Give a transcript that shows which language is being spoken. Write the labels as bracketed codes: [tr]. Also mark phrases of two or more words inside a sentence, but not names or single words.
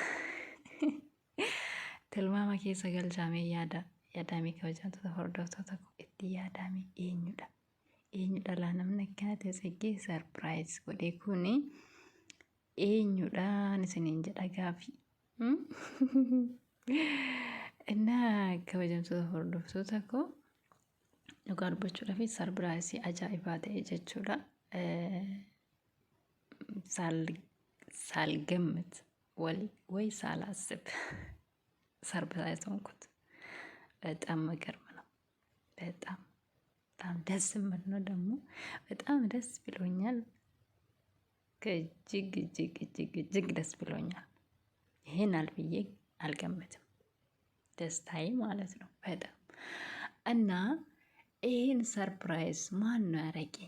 [om] tilmaama keessa galchaamee yaadamee kabajamtoota hordoftoota itti yaadamee eenyudha laa namni akkanatti Tsiggee sarpiraayiz godhee kuni eenyudhaan isiniin jedha gaafii innaa kabajamtoota hordoftoota koo dhugaa dubbachuudhaaf sarpiraayizii ajaa'ibaa ta'e jechuudha. [am] ሳልገምት ወይ ሳላስብ ሰርፕራይዝ ሆንኩት። በጣም መገርም ነው። በጣም ደስ የሚል ነው። ደግሞ በጣም ደስ ብሎኛል። እጅግ ደስ ብሎኛል። ይሄን አልብዬ አልገምትም። ደስታዬ ማለት ነው በጣም እና ይሄን ሰርፕራይዝ ማን ነው ያረገኝ?